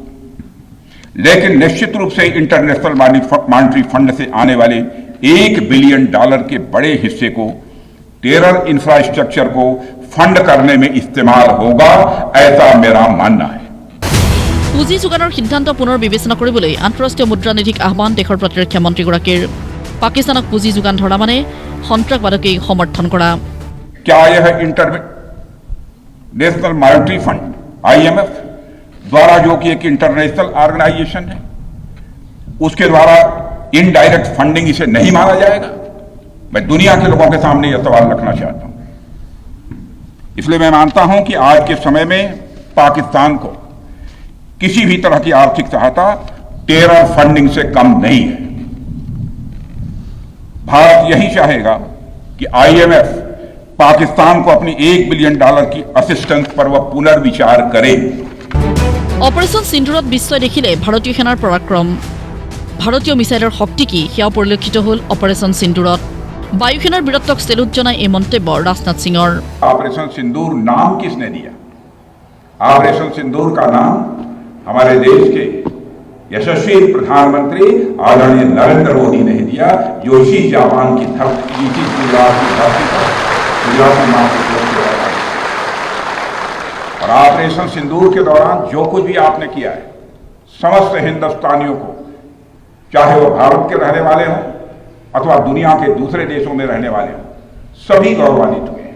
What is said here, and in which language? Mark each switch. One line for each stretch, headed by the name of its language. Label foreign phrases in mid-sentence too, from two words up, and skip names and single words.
Hindi: लेकिन निश्चित रूप से इंटरनेशनल मॉनेटरी फंड से आने वाले $1 बिलियन के बड़े हिस्से को
English: terror infrastructure
Hindi: को फंड करने में इस्तेमाल होगा, ऐसा मेरा मानना है।
Assamese: পুঁজি যোগানৰ সিদ্ধান্ত পুনৰ বিবেচনা কৰিবলৈ আন্তঃৰাষ্ট্ৰীয় মুদ্ৰা নিধিক আহ্বান দেশৰ প্ৰতিৰক্ষা মন্ত্ৰীগৰাকীৰ। পাকিস্তানক পুঁজি যোগান ধৰা মানে সন্ত্ৰাসবাদকেই সমৰ্থন কৰা।
Hindi: क्या यह इंटरनेशनल मॉनेटरी फंड IMF द्वारा, जो कि एक
English: international organization
Hindi: है, उसके द्वारा
English: indirect funding
Hindi: इसे नहीं माना जाएगा? मैं दुनिया के लोगों के सामने यह सवाल रखना चाहता हूं। इसलिए मैं मानता हूं कि आज के समय में पाकिस्तान को किसी भी तरह की आर्थिक सहायता
English: terror funding
Hindi: से कम नहीं है। भारत यही चाहेगा कि IMF पाकिस्तान को अपनी $1 बिलियन की असिस्टेंस पर वह पुनर्विचार करे।
Assamese: অপাৰেশ্যন সিন্দুৰত বিশ্বই দেখিলে ভাৰতীয় সেনাৰ পৰাক্ৰম। ভাৰতীয় মিছাইলৰ শক্তি কি সেয়া পৰিলক্ষিত হ'ল অপাৰেশ্যন সিন্দুৰত। বায়ুসেনাৰ বীৰত্বক চেলুট জনাই এই মন্তব্য ৰাজনাথ সিঙৰ।
Hindi: ऑपरेशन सिंदूर नाम किसने दिया? ऑपरेशन सिंदूर का नाम हमारे देश के यशस्वी प्रधानमंत्री आदरणीय नरेंद्र मोदी ने दिया, जो इसी जापान की धरती, इसी गुजरात की धरती पर गुजराती मां के और ऑपरेशन सिंदूर के दौरान जो कुछ भी आपने किया है, समस्त हिंदुस्तानियों को, चाहे वो भारत के रहने वाले हों अथवा दुनिया के दूसरे देशों में रहने वाले हों, सभी गौरवान्वित हुए हैं।